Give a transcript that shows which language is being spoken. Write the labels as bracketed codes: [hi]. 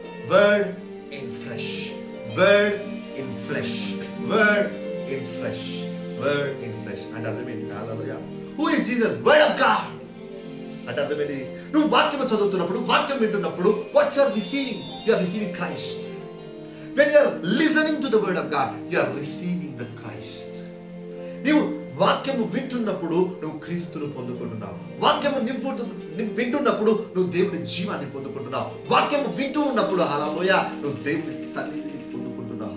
[en] Word in flesh. Word in flesh. Word in flesh. Word in flesh. And [te] అర్థమేంటి? Hallelujah. [en] Who is Jesus? Word of God. [te] అంటే అర్థమేంటి? నువ్వు వాక్యం చదువుతున్నప్పుడు, వాక్యం వింటున్నప్పుడు, [en] what you are receiving? You are receiving Christ. When you are listening to the word of God, you are receiving the Christ. [te] నీవు వాక్యము వింటున్నప్పుడు నువ్వు క్రీస్తును పొందుకుంటున్నావు. వాక్యము వింటున్నప్పుడు నువ్వు దేవుని జీవాన్ని పొందుకుంటున్నావు. వాక్యము వింటూ ఉన్నప్పుడు హల్లెలూయా నువ్వు దేవుని సన్నిధిని పొందుకుంటున్నావు.